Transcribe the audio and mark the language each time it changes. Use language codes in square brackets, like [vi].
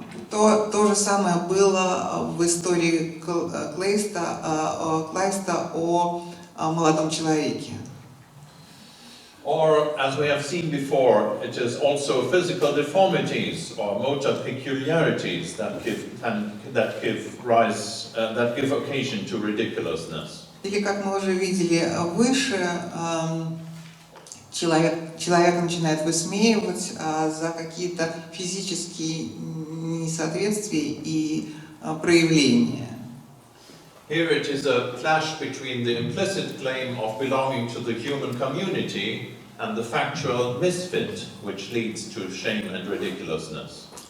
[ru] То же самое было в истории Клейста о молодом человеке. [en] Or, as we have seen before, it is also physical deformities or motor peculiarities that give occasion to ridiculousness. [ru] Или, как мы уже видели выше, человека начинает высмеивать за какие-то физические несоответствия и проявления. [en] Here it is a clash between the implicit claim of belonging to the human community and the factual misfit, which leads to shame and ridiculousness.